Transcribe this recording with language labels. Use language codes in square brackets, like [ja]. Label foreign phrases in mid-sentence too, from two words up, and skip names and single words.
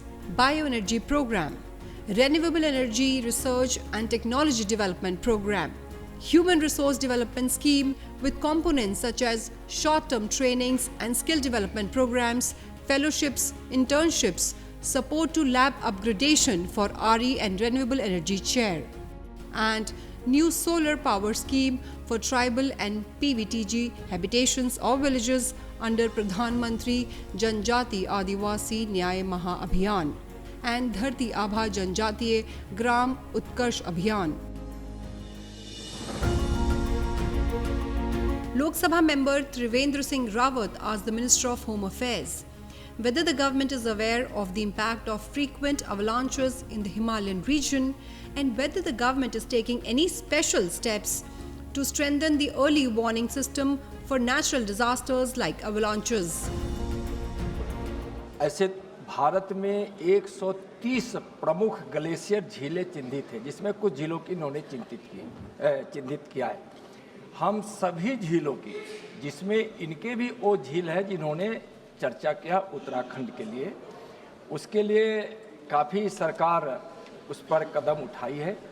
[en] Bioenergy Program, Renewable Energy Research and Technology Development Program, Human Resource Development Scheme with components such as short-term trainings and skill development programs, fellowships, internships, support to lab upgradation for RE and Renewable Energy Chair, and new solar power scheme for tribal and PVTG habitations or villages under Pradhan Mantri Janjati Adivasi Nyay Maha Abhiyan and Dharti Abha Janjatiye Gram Utkarsh Abhiyan. Lok Sabha member Trivendra Singh Rawat asked the Minister of Home Affairs whether the government is aware of the impact of frequent avalanches in the Himalayan region and whether the government is taking any special steps to strengthen the early warning system for natural disasters like avalanches. [hi] ऐसे भारत में 130 प्रमुख ग्लेशियर झीलें चिन्हित हैं, जिसमें कुछ झीलों की इन्होंने चिन्हित किया है। हम सभी झीलों की, जिसमें इनके भी वो झील है जिन्होंने चर्चा किया उत्तराखंड के लिए, उसके लिए काफ़ी सरकार उस पर कदम उठाई है।